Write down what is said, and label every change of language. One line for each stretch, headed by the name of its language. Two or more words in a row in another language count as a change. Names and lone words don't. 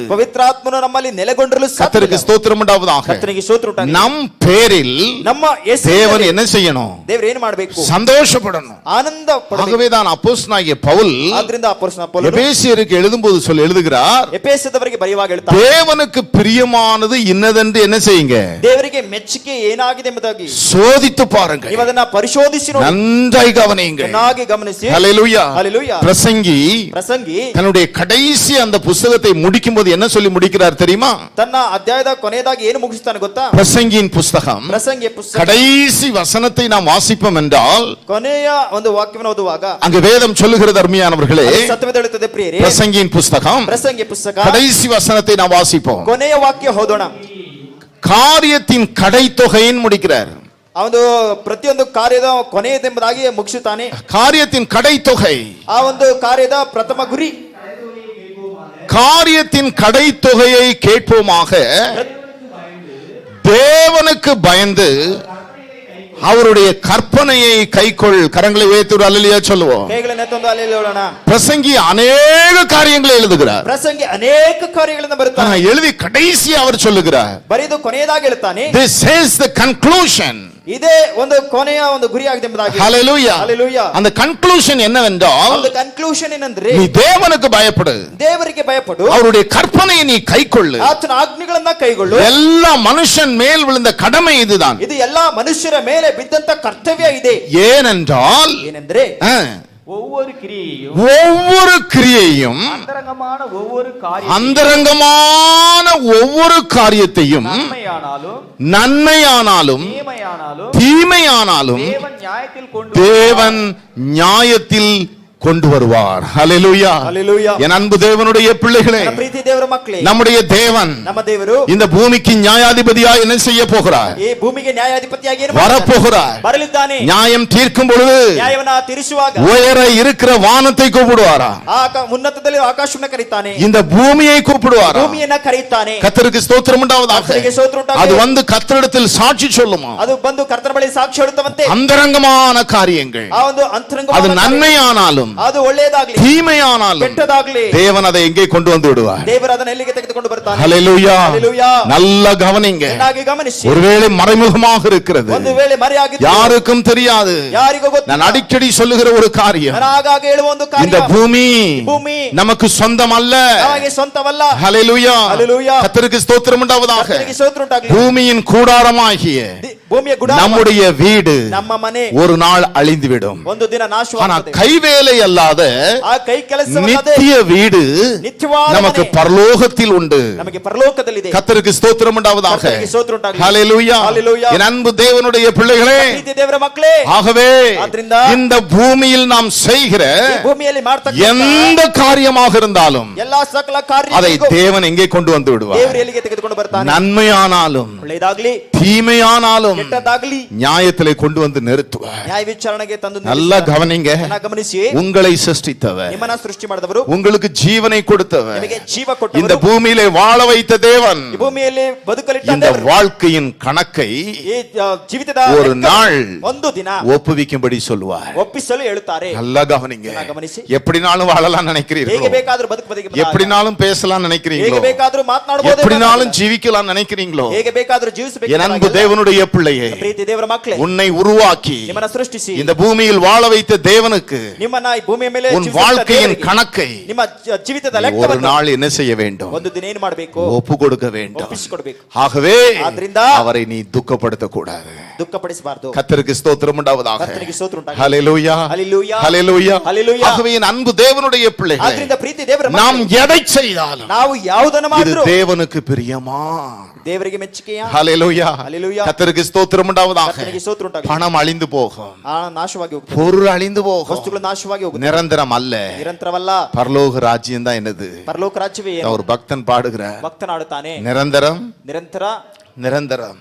Kannada: ಪವಿತ್ರಾತ್ಮನು ನಮ್ಮಲ್ಲಿ ನೆಲೆಗೊಂಡರೂ
Tamil: கர்த்தருக்கு ஸ்தோத்திரம் உண்டாவதாக.
Kannada: ಕರ್ತನಿಗೆ ಸ್ತೋತ್ರ ಉಂಟಾಗಲಿ.
Tamil: நம் பேரில்
Kannada: ನಮ್ಮ
Tamil: தேவன் என்ன செய்யணும்,
Kannada: ದೇವರು ಏನು ಮಾಡಬೇಕು,
Tamil: சந்தோஷப்படணும்.
Kannada: ಆನಂದ ಪಡಬೇಕು.
Tamil: ஆகவே தான் அப்போஸ்தலனாகிய பவுல்
Kannada: ಆದ್ರಿಂದ ಅಪೊಸ್ತಲನಾದ ಪೌಲನು
Tamil: எபேசியருக்கு எழுதும்போது எழுதுகிறார்,
Kannada: ಎಫೆಸದವರಿಗೆ ಬರೆಯುವಾಗ ಹೇಳ್ತಾರೆ,
Tamil: தேவனுக்கு பிரியமானது இன்னதென்று என்ன செய்யுங்க,
Kannada: ದೇವರಿಗೆ ಮೆಚ್ಚುಗೆ ಏನಾಗಿದೆ ಎಂಬುದಾಗಿ
Tamil: சோதித்து பாருங்க,
Kannada: ನೀವು ಅದನ್ನ ಪರಿಶೋಧಿಸಿ ನೋಡಿ,
Tamil: நன்றாய் கவனியுங்க.
Kannada: ಚೆನ್ನಾಗಿ ಗಮನಿಸಿ.
Tamil: ஹல்லேலூயா.
Kannada: ಹಲ್ಲೆಲೂಯಾ.
Tamil: பிரசங்கி தன்னுடைய கடைசி அந்த புத்தகத்தை முடிக்கும் போது என்ன சொல்லி முடிக்கிறார் தெரியுமா?
Kannada: ತನ್ನ ಅಧ್ಯಾಯದ ಕೊನೆಯದಾಗಿ ಏನು ಮುಗಿಸ್ತಾನೆ ಗೊತ್ತಾ?
Tamil: பிரசங்கியின் புத்தகம்
Kannada: ಪ್ರಸಂಗಿ ಪುಸ್ತಕ
Tamil: கடைசி வசனத்தை நாம் வாசிப்போம் என்றால்
Kannada: ಕೊನೆಯ ಒಂದು ವಾಕ್ಯವನ್ನು ಓದುವಾಗ
Tamil: அங்கு வேதம் சொல்லுகிறது அருமையானவர்களே,
Kannada: ಸತ್ಯವೇದ ಹೇಳುತ್ತದೆ ಪ್ರಿಯರೇ,
Tamil: பிரசங்கியின் புத்தகம்
Kannada: ಪ್ರಸಂಗಿ ಪುಸ್ತಕ
Tamil: கடைசி வசனத்தை நாம் வாசிப்போம்.
Kannada: ಕೊನೆಯ ವಾಕ್ಯ ಓದೋಣ.
Tamil: காரியத்தின் கடைத்தொகையின் முடிக்கிறார்.
Kannada: ಆ ಒಂದು ಪ್ರತಿಯೊಂದು ಕಾರ್ಯದ ಕೊನೆಯದೆಂಬುದಾಗಿ ಮುಗಿಸುತ್ತಾನೆ.
Tamil: காரியத்தின் கடைத்தொகை,
Kannada: ಆ ಒಂದು ಕಾರ್ಯದ ಪ್ರಥಮ ಗುರಿ,
Tamil: காரியத்தின் கடைத்தொகையை கேட்போமாக, தேவனுக்கு பயந்து அவருடைய கற்பனையை கைக்கொள். கரங்களை உயர்த்தி ஒரு அல்லேலூயா சொல்லுவோம்.
Kannada: ಕೈಗಳನ್ನು ಎತ್ತೊಂದು ಹಲ್ಲೆಲೂಯಾ ಹೇಳೋಣ.
Tamil: பிரசங்கி அநேக காரியங்களை எழுதுகிறார்.
Kannada: ಪ್ರಸಂಗಿ ಅನೇಕ ಕಾರ್ಯಗಳಿಂದ ಬರುತ್ತಾನೆ.
Tamil: எழுதி கடைசி அவர் சொல்லுகிறார்,
Kannada: ಬರೆದು ಕೊನೆಯದಾಗಿ ಹೇಳ್ತಾನೆ,
English: this is the conclusion.
Kannada: ಇದೇ ಒಂದು ಕೊನೆಯ ಒಂದು ಗುರಿಯಾಗಿದೆ ಎಂಬುದಾಗಿ.
Tamil: ஹல்லேலூயா.
Kannada: ಹಲ್ಲೆಲೂಯಾ.
Tamil: அந்த கன்க்ளூஷன் என்னவென்றால்,
Kannada: ಒಂದು ಕನ್ಕ್ಲೂಷನ್ ಏನಂದ್ರೆ,
Tamil: நீ தேவனுக்கு பயப்படு,
Kannada: ದೇವರಿಗೆ ಭಯಪಡು,
Tamil: அவருடைய கற்பனையை நீ கைக்கொள்ளு.
Kannada: ಆತನ ಆಜ್ಞೆಗಳನ್ನ ಕೈಗೊಳ್ಳು.
Tamil: எல்லா மனுஷன் மேல் விழுந்த கடமை இதுதான்.
Kannada: ಇದು ಎಲ್ಲಾ ಮನುಷ್ಯರ ಮೇಲೆ ಬಿದ್ದಂತ ಕರ್ತವ್ಯ ಇದೆ.
Tamil: ஏனென்றால்
Kannada: ಏನೆಂದ್ರೆ,
Tamil: ஒவ்வொரு கிரியையும் ஒவ்வொரு கிரியையும் அந்தரங்கமான ஒவ்வொரு அந்தரங்கமான ஒவ்வொரு காரியத்தையும் நன்மையானாலும் தீமையானாலும் தேவன் நியாயத்தில் கொண்டு வருவார். ஹல்லேலூயா. ஹல்லேலூயா. என் அன்பு தேவனுடைய பிள்ளைகளே,
Kannada: ನನ್ನ ಪ್ರೀತಿ ದೇವರ ಮಕ್ಕಳೇ,
Tamil: நம்முடைய தேவன்
Kannada: ನಮ್ಮ ದೇವರು
Tamil: இந்த பூமிக்கு நியாயாதிபதியாய் என்ன செய்ய போகிறார்?
Kannada: ಈ ಭೂಮಿಗೆ ನ್ಯಾಯಾಧಿಪತಿಯಾಗಿ
Tamil: வரப்போகிறார்.
Kannada: ಬರಲಿದ್ದಾನೆ.
Tamil: நியாயம் தீர்க்கும் பொழுது
Kannada: ನ್ಯಾಯವನ್ನ ತೀರಿಸುವಾಗ
Tamil: உயர இருக்கிற வானத்தை கூப்பிடுவாரா?
Kannada: ಉನ್ನತದಲ್ಲಿ ಆಕಾಶವನ್ನ ಕರೀತಾನೆ.
Tamil: இந்த பூமியை கூப்பிடுவாரா?
Kannada: ಭೂಮಿಯನ್ನ ಕರೀತಾನೆ.
Tamil: கர்த்தருக்கு ஸ்தோத்திரம் உண்டாவதாக.
Kannada: ಕರ್ತನಿಗೆ ಸ್ತೋತ್ರ ಉಂಟಾಗಲಿ.
Tamil: அது வந்து கர்த்தரிடத்தில் சாட்சி சொல்லுமா?
Kannada: ಅದು ಬಂದು ಕರ್ತನ ಬಳಿ ಸಾಕ್ಷಿ ಹೇಳುತ್ತವಂತೆ.
Tamil: அந்தரங்கமான காரியங்கள்,
Kannada: ಆ ಒಂದು ಅಂತರಂಗವಾದ
Tamil: அது நன்மையானாலும்
Kannada: ಅದು ಒಳ್ಳೆಯದಾಗಲಿ
Tamil: தீமையானாலும்
Kannada: ಕೆಟ್ಟದಾಗಲಿ
Tamil: தேவன் அதை எங்கே கொண்டு வந்து விடுவார்.
Kannada: ದೇವರು ಅದನ್ನ ಎಲ್ಲಿಗೆ ತೆಗೆದುಕೊಂಡು ಬರ್ತಾನೆ.
Tamil: ஹல்லேலூயா. ஹல்லேலூயா. நல்ல கவனிங்க.
Kannada: ಚೆನ್ನಾಗಿ ಗಮನಿಸಿ.
Tamil: ஒருவேளை மறைமுகமாக இருக்கிறது,
Kannada: ಒಂದು ವೇಳೆ ಮರೆಯಾಗಿದೆ,
Tamil: யாருக்கும் தெரியாது.
Kannada: ಯಾರಿಗೂ ಗೊತ್ತಿಲ್ಲ.
Tamil: நான் அடிக்கடி சொல்லுகிற ஒரு காரியம்,
Kannada: ನಾನು ಆಗಾಗ ಹೇಳುವ ಒಂದು ಕಾರ್ಯ,
Tamil: இந்த பூமி
Kannada: ಭೂಮಿ
Tamil: நமக்கு சொந்தம் அல்ல.
Kannada: ನಮಗೆ ಸ್ವಂತವಲ್ಲ.
Tamil: ஹல்லேலூயா. ஹல்லேலூயா. கர்த்தருக்கு ஸ்தோத்திரம் உண்டாவதாக.
Kannada: ಕರ್ತನಿಗೆ ಸ್ತೋತ್ರ ಉಂಟಾಗಲಿ.
Tamil: பூமியின் கூடாரமாகிய
Kannada: ಭೂಮಿಯ ಗುಡಾರ,
Tamil: நம்முடைய வீடு
Kannada: ನಮ್ಮ ಮನೆ
Tamil: ஒரு நாள் அழிந்துவிடும்.
Kannada: ಒಂದು ದಿನ
Tamil: ஆனா
Kannada: ನಾಶವಾಗುತ್ತದೆ.
Tamil: கைவேலை அல்லாத
Kannada: ಆ ಕೈ ಕೆಲಸವಲ್ಲದೆ
Tamil: நித்திய வீடு
Kannada: ನಿತ್ಯವಾದ
Tamil: நமக்கு
Kannada: ಮನೆ
Tamil: பரலோகத்தில் உண்டு.
Kannada: ನಮಗೆ ಪರಲೋಕದಲ್ಲಿದೆ.
Tamil: கர்த்தருக்கு ஸ்தோத்திரம் உண்டாவதாக.
Kannada: ಕರ್ತನಿಗೆ ಸ್ತೋತ್ರ ಉಂಟಾಗಲಿ.
Tamil: ஹல்லேலூயா. ஹல்லேலூயா. என் அன்பு தேவனுடைய பிள்ளைகளே,
Kannada: ಪ್ರೀತಿ ದೇವರ ಮಕ್ಕಳೇ,
Tamil: ஆகவே
Kannada: ಆದ್ರಿಂದ
Tamil: இந்த பூமியில் நாம் செய்கிற
Kannada: ಈ ಭೂಮಿಯಲ್ಲಿ ಮಾಡ್ತಕ್ಕಂತ
Tamil: எந்த காரியமாக இருந்தாலும்
Kannada: ಎಲ್ಲಾ ಸಕಲ
Tamil: அதை
Kannada: ಕಾರ್ಯಗಳಿಗೂ
Tamil: தேவன் எங்கே கொண்டு வந்து விடுவார்.
Kannada: ದೇವರು ಎಲ್ಲಿಗೆ ತೆಗೆದುಕೊಂಡು ಬರ್ತಾನೆ.
Tamil: நன்மையானாலும்
Kannada: ಒಳ್ಳೆಯದಾಗಲಿ
Tamil: தீமையானாலும்
Kannada: ಕೆಟ್ಟದ್ದಾಗಲಿ
Tamil: நியாயத்திலே கொண்டு வந்து நிறுத்துவார்.
Kannada: ನ್ಯಾಯ ವಿಚಾರಣೆಗೆ ತಂದು
Tamil: நல்லா கவனிங்க.
Kannada: ಗಮನಿಸಿ,
Tamil: உங்களை சிருஷ்டித்தவர்,
Kannada: ನಿಮ್ಮನ್ನ ಸೃಷ್ಟಿ ಮಾಡಿದವರು,
Tamil: உங்களுக்கு ஜீவனை கொடுத்தவர்,
Kannada: ನಿಮಗೆ ಜೀವ
Tamil: இந்த
Kannada: ಕೊಟ್ಟವರು,
Tamil: பூமியிலே வாழ வைத்த தேவன்
Kannada: ಈ ಭೂಮಿಯಲ್ಲಿ ಬದುಕಲಿಟ್ಟ
Tamil: இந்த
Kannada: ದೇವರು
Tamil: வாழ்க்கையின் கணக்கை
Kannada: ಈ ಜೀವಿತದ
Tamil: ஒரு நாள்
Kannada: ಒಂದು ದಿನ
Tamil: ஒப்புவிக்கும்படி சொல்லுவார்.
Kannada: ಒಪ್ಪಿಸಲು ಹೇಳುತ್ತಾರೆ.
Tamil: நல்லா கவனிங்க.
Kannada: ಗಮನಿಸಿ,
Tamil: எப்படினாலும் வாழலாம்
Kannada: ಹೇಗೆ
Tamil: நினைக்கிறீர்களோ,
Kannada: ಬೇಕಾದರೂ ಬದುಕಬೇಕು,
Tamil: எப்படினாலும் பேசலாம் நினைக்கிறீங்களோ,
Kannada: ಹೇಗೆ ಬೇಕಾದರೂ ಮಾತನಾಡಬಹುದು,
Tamil: எப்படினாலும் ஜீவிக்கலாம் நினைக்கிறீங்களோ,
Kannada: ಹೇಗೆ ಬೇಕಾದರೂ ಜೀವಿಸಬೇಕು.
Tamil: என் அன்பு தேவனுடைய பிள்ளையே,
Kannada: ಪ್ರೀತಿ ದೇವರ ಮಕ್ಕಳೇ,
Tamil: உன்னை உருவாக்கி
Kannada: ನಿಮ್ಮನ್ನ ಸೃಷ್ಟಿಸಿ
Tamil: இந்த பூமியில் வாழ வைத்த தேவனுக்கு
Kannada: ನಿಮ್ಮನ್ನ ಈ ಭೂಮಿಯ ಮೇಲೆ
Tamil: உன் வாழ்க்கையின் கணக்கை
Kannada: ನಿಮ್ಮ ಜೀವಿತದ
Tamil: ஒரு
Kannada: ಲೆಕ್ಕವನ್ನು
Tamil: நாள் என்ன செய்ய வேண்டும்?
Kannada: ಒಂದು ದಿನ ಏನು ಮಾಡಬೇಕು?
Tamil: ஒப்பு கொடுக்க வேண்டும்.
Kannada: ಒಪ್ಪಿಸಿಕೊಡಬೇಕು.
Tamil: ஆகவே
Kannada: ಆದ್ರಿಂದ
Tamil: அவரை நீ துக்கப்படுத்த கூடாது.
Kannada: ದುಃಖಪಡಿಸಬಾರದು.
Tamil: கர்த்தருக்கு ஸ்தோத்திரம் உண்டாவதாக.
Kannada: ಕರ್ತನಿಗೆ ಸ್ತೋತ್ರ ಉಂಟಾಗಲಿ.
Tamil: ஹல்லேலூயா, ஹல்லேலூயா, ஹல்லேலூயா, ஹல்லேலூயா. ஆகவே என் அன்பு தேவனுடைய பிள்ளைகளே,
Kannada: ಆದ್ರಿಂದ ಪ್ರೀತಿ ದೇವರ
Tamil: நாம்
Kannada: ಮಕ್ಕಳೇ,
Tamil: எதை செய்தாலும்
Kannada: ನಾವು ಯಾವುದನ್ನು
Tamil: இது
Kannada: ಮಾಡಿದ್ರು
Tamil: தேவனுக்கு பிரியமா.
Kannada: ದೇವರಿಗೆ ಮೆಚ್ಚುಗೆಯ.
Tamil: ஹல்லேலூயா, ஹல்லேலூயா. கர்த்தருக்கு ஸ்தோத்திரம் உண்டாவதாக.
Kannada: ಕರ್ತನಿಗೆ ಸ್ತೋತ್ರ ಉಂಟಾಗಲಿ.
Tamil: பணம் அழிந்து போகும்,
Kannada: ನಾಶವಾಗಿ ಹೋಗುತ್ತೆ,
Tamil: பொருள் அழிந்து போகும்,
Kannada: ವಸ್ತುಗಳು ನಾಶವಾಗಿ ಹೋಗುತ್ತೆ,
Tamil: நிரந்தரம் அல்ல.
Kannada: ನಿರಂತರವಲ್ಲ.
Tamil: பரலோக ராஜ்யம் தான் என்னது?
Kannada: ಪರಲೋಕ ರಾಜ್ಯವೇ ಏನು?
Tamil: ஒரு பக்தன் பாடுகிறார்,
Kannada: ಭಕ್ತನಾಡುತ್ತಾನೆ,
Tamil: நிரந்தரம்
Kannada: ನಿರಂತರ
Tamil: நிரந்தரம்.